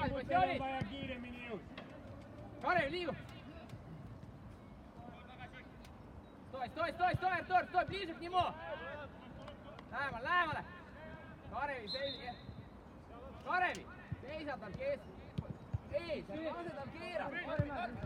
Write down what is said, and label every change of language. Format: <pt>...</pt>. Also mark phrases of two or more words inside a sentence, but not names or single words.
<et>Teil on vaja kiiremini jõuda. Karev, liigu!</et> <ru>Sтой, Артур, ближе к нему!</ru> <et>Lähemale! Karevi, seisa tal ees, lase tal keerata!</et>